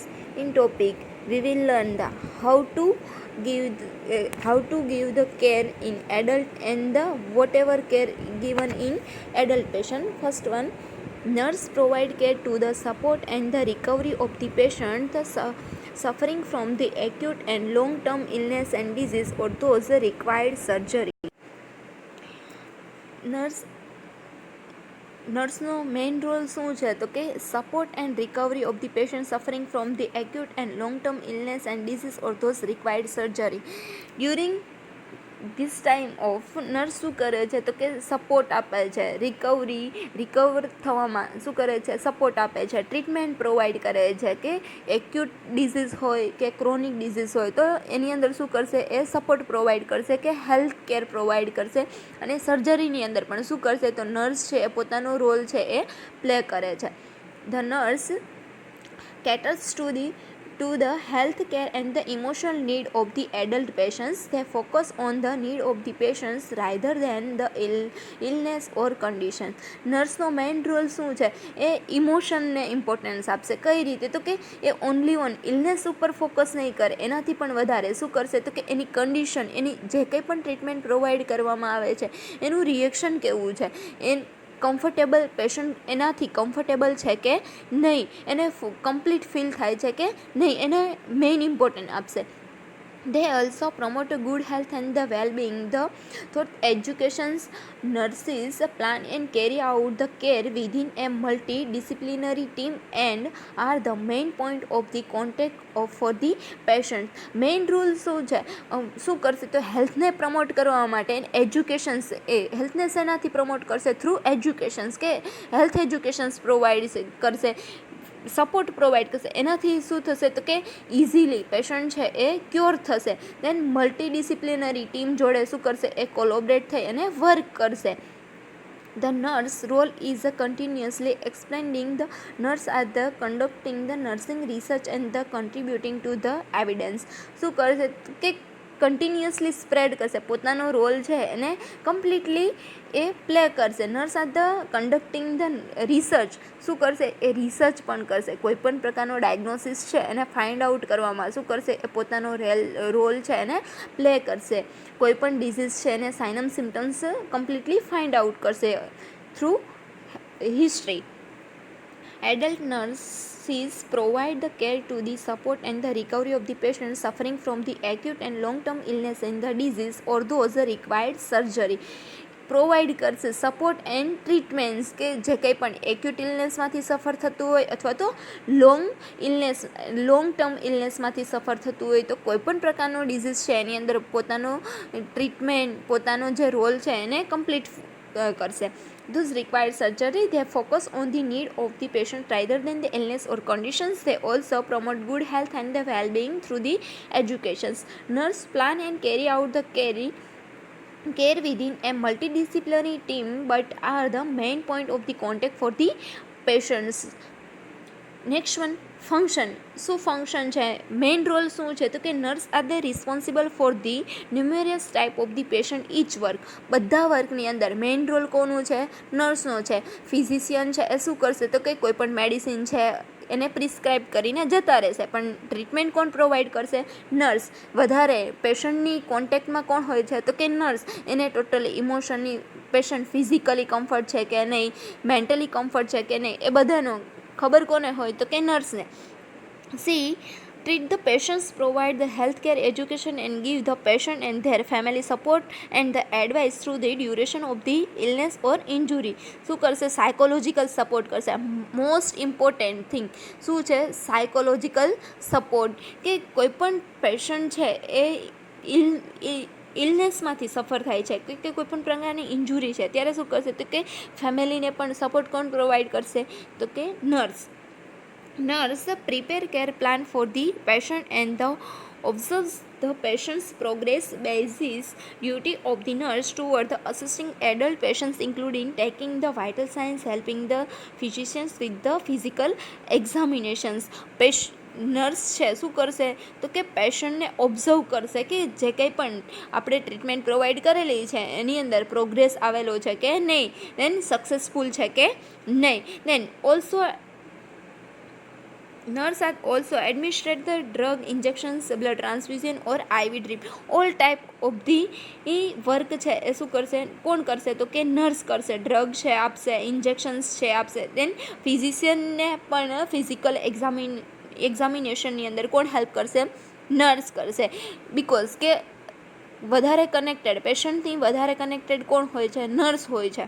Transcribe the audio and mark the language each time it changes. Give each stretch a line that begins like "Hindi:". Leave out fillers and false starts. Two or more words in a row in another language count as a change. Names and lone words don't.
English: In topic we will learn the how to give the care in adult and the whatever care given in adult patient. First one, nurse provide care to the support and the recovery of the patient suffering from the acute and long-term illness and disease or those required surgery. નર્સનો main role
Gujarati: શું છે તો કે
English: support and recovery of the patient suffering from the acute and long term illness and disease or those required surgery. during this time of nurse
Gujarati: શું કરે છે તો કે સપોર્ટ આપે છે, રિકવર થવામાં શું કરે છે, સપોર્ટ આપે છે,
English: treatment provide
Gujarati: કરે છે. કે
English: acute disease
Gujarati: હોય કે
English: chronic disease
Gujarati: હોય તો એની અંદર શું કરશે, એ
English: support provide
Gujarati: કરશે કે
English: health care provide
Gujarati: કરશે. અને સર્જરીની અંદર પણ શું કરશે તો નર્સ છે એ પોતાનો રોલ છે એ પ્લે કરે છે.
English: the nurse caters to the health care and the emotional need of the adult patients. They focus on the need of the patients rather than the illness or condition.
Gujarati: નર્સનો
English: main role
Gujarati: શું છે, એ ઇમોશનને ઇમ્પોર્ટન્સ આપશે. કઈ રીતે તો કે એ
English: only on illness
Gujarati: ઉપર ફોકસ નહીં કરે, એનાથી પણ વધારે શું કરશે તો કે એની કન્ડિશન, એની જે કંઈ પણ ટ્રીટમેન્ટ પ્રોવાઈડ કરવામાં આવે છે એનું રિએક્શન કેવું છે,
English: comfortable patient
Gujarati: એનાથી કમ્ફર્ટેબલ છે કે નહીં, એને
English: complete feel
Gujarati: થાય છે કે નહીં, એને
English: main important
Gujarati: આપશે.
English: They also promote good health and the well-being. The thought educations nurses plan and carry out the care within a multidisciplinary team and are the main point of the contact for the patient. main rule
Gujarati: શું છે, શું કરશે તો હેલ્થને પ્રમોટ કરવા માટે એજ્યુકેશન્સ, એ હેલ્થને શેનાથી પ્રમોટ કરશે,
English: through educations,
Gujarati: કે
English: health educations provide
Gujarati: કરશે,
English: support provide
Gujarati: કરશે. એનાથી શું થશે તો કે
English: easily patient
Gujarati: છે એ ક્યોર થશે.
English: then multidisciplinary team
Gujarati: જોડે શું કરશે, એ કોલોબરેટ થઈ અને વર્ક કરશે.
English: The nurse role is continuously expanding. The nurse are the conducting the nursing research and the contributing to the evidence.
Gujarati: શું કરશે કે
English: continuously spread
Gujarati: કરશે, પોતાનો રોલ છે એને કમ્પ્લીટલી એ પ્લે કરશે.
English: nurse are the conducting the research,
Gujarati: શું કરશે, એ રિસર્ચ પણ કરશે. કોઈપણ પ્રકારનો ડાયગ્નોસિસ છે એને
English: find out
Gujarati: કરવામાં શું કરશે, એ પોતાનો રોલ છે એને પ્લે કરશે. કોઈપણ ડિઝીઝ છે એને
English: sign and symptoms completely find out
Gujarati: કરશે
English: through history. Adult nurses provide the care to the support and the recovery of the patient suffering from the acute and long-term illness and the disease or those required surgery.
Gujarati: પ્રોવાઈડ કરશે
English: support and treatments,
Gujarati: કે જે કંઈ પણ એક્યુટ ઇલનેસમાંથી સફર થતું હોય અથવા તો
English: long term
Gujarati: ઇલનેસમાંથી સફર થતું હોય તો કોઈપણ પ્રકારનો ડિઝીઝ છે એની અંદર પોતાનો ટ્રીટમેન્ટ, પોતાનો જે રોલ છે એને કમ્પ્લીટ કરશે.
English: Those required surgery, they focus on the need of the patient rather than the illness or conditions. They also promote good health and the well-being through the educations. Nurse plan and carry out the care within a multidisciplinary team but are the main point of the contact for the patients. next one, function.
Gujarati: શું ફંક્શન છે,
English: main role
Gujarati: શું છે તો કે
English: nurse are the responsible for the numerous type of the patient each work.
Gujarati: બધા વર્કની અંદર મેઇન રોલ કોનું છે, નર્સનો છે. ફિઝિશિયન છે એ શું કરશે તો કે કોઈપણ મેડિસિન છે એને પ્રિસ્ક્રાઇબ કરીને જતા રહેશે, પણ ટ્રીટમેન્ટ કોણ પ્રોવાઈડ કરશે, નર્સ. વધારે પેશન્ટની કોન્ટેક્ટમાં કોણ હોય છે તો કે નર્સ. એને ટોટલી ઇમોશનની, પેશન્ટ
English: physically comfort
Gujarati: છે કે નહીં,
English: mentally comfort
Gujarati: છે કે નહીં, એ બધાનો ખબર કોને હોય તો કે નર્સને.
English: સી treat the patients, provide the healthcare education and give the patient and their family support and the advice through the duration of the illness or injury.
Gujarati: શું કરશે,
English: psychological support
Gujarati: કરશે.
English: most important thing
Gujarati: શું છે,
English: psychological support.
Gujarati: કે કોઈપણ પેશન્ટ છે એ ઇલનેસમાંથી સફર થાય છે કે કોઈપણ પ્રકારની ઇન્જુરી છે ત્યારે શું કરશે તો કે ફેમિલીને પણ સપોર્ટ કોણ પ્રોવાઈડ કરશે તો કે નર્સ.
English: Nurse prepare care plan for the patient and the observes the patient's progress. Basis duty of the nurse toward the assisting adult patients including taking the vital signs, helping the physicians with the physical examinations.
Gujarati: નર્સ છે શું કરશે તો કે પેશન્ટને ઓબ્ઝર્વ કરશે કે જે કંઈ પણ આપણે ટ્રીટમેન્ટ પ્રોવાઈડ કરેલી છે એની અંદર પ્રોગ્રેસ આવેલો છે કે નહીં,
English: then successful
Gujarati: છે કે નહીં.
English: then also nurse are also administered the drug injections, blood transfusion or IV drip. all type of the
Gujarati: વર્ક છે એ શું કરશે, કોણ કરશે તો કે નર્સ કરશે. ડ્રગ છે આપશે, ઇન્જેક્શન્સ છે આપશે. દેન ફિઝિશિયનને પણ ફિઝિકલ એક્ઝામિનેશનની અંદર કોણ હેલ્પ કરશે, નર્સ કરશે. બિકોઝ કે વધારે કનેક્ટેડ પેશન્ટથી વધારે કનેક્ટેડ કોણ હોય છે, નર્સ હોય છે.